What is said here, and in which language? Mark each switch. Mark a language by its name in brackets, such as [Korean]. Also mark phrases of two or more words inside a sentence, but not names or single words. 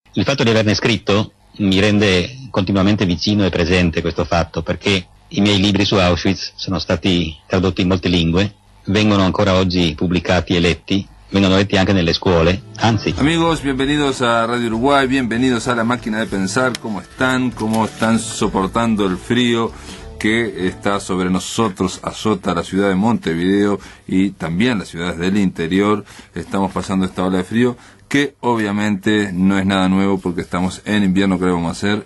[Italian] Il fatto di averne scritto mi rende continuamente vicino e presente questo fatto, perché i miei libri su Auschwitz sono stati tradotti in molte lingue, vengono ancora oggi pubblicati e letti, vengono letti anche nelle scuole, anzi. [Spanish] Amigos, bienvenidos a Radio Uruguay, bienvenidos a La Máquina de Pensar. ¿Cómo están? ¿Cómo están soportando el frío que está sobre nosotros? Azota la ciudad de Montevideo y también las ciudades del interior. Estamos pasando esta ola de frío que obviamente no es nada nuevo porque estamos en invierno, que vamos a hacer.